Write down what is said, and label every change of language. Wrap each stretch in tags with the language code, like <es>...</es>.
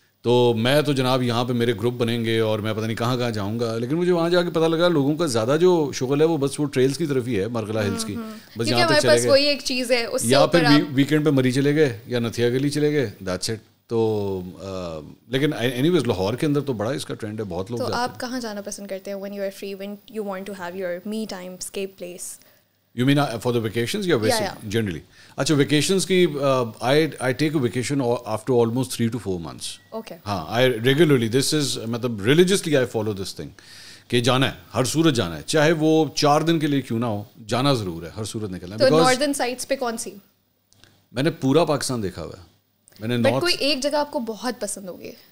<ur>تو میں تو جناب یہاں پہ میرے گروپ بنیں گے اور میں پتہ نہیں کہاں کہاں جاؤں گا, لیکن مجھے وہاں جا کے پتہ لگا لوگوں کا زیادہ جو شغل ہے وہ بس وہ ٹریلس کی طرف ہی ہے, مرغلہ ہلس کی. بس یہاں تک چلے گئے, وہی ایک چیز ہے, یا پھر ویکینڈ پہ مری چلے گئے یا نتھیا گلی چلے گئے, دیٹس اٹ. تو لیکن اینی ویز لاہور کے اندر تو بڑا اس کا ٹرینڈ ہے, بہت لوگ. تو آپ کہاں جانا پسند کرتے ہیں</ur> <en>when you are free, when you want to have your me time, escape place? You mean for the vacations</en> <ur>یا ویسے</ur> <en>generally?</en> <ur>اچھا ویکیشنز کی</ur> <en>I take a vacation after almost 3 to 4 months. Okay.</en> <ur>ہاں,</ur> <en>I regularly, this is</en> <ur>مطلب</ur> <en>religiously I follow this thing</en> <ur>کہ جانا ہے, ہر صورت جانا ہے, چاہے وہ 4 دن کے لیے کیوں نہ ہو, جانا ضرور ہے, ہر صورت نکلنا ہے. تو ناردرن سائٹس پہ کون سی؟ میں نے پورا پاکستان دیکھا ہوا ہے. میں نے بٹ کوئی ایک جگہ آپ کو بہت پسند ہوگی؟</ur>